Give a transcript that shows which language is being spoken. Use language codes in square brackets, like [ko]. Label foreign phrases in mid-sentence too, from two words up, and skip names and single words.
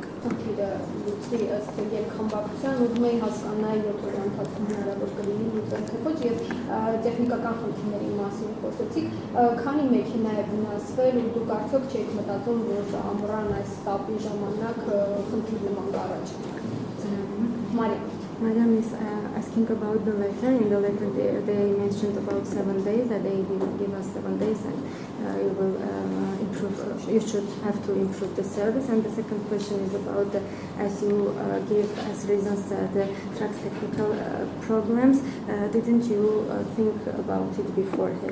[hy] Խնդիրը լուծվի ըստ երկխմբակցության, ուզում էի հասկանալ 7 օրվա ընթացքում հնարավոր կլինի լուծել թե ոչ եւ տեխնիկական խնդիրների մասին խոսեցիք, քանի մեքենա է վնասվել ու դուք արդյոք չեք մտածում որ ամռան այս տապի ժամանակ խնդիր նման կառաջանա։ [en] Madam is asking about the letter. In the letter they mentioned about 7 days, that they will give us 7 days and you will improve, you should have to improve the service. And the second question is about, as you give as reasons the truck's technical problems, didn't you think about it beforehand?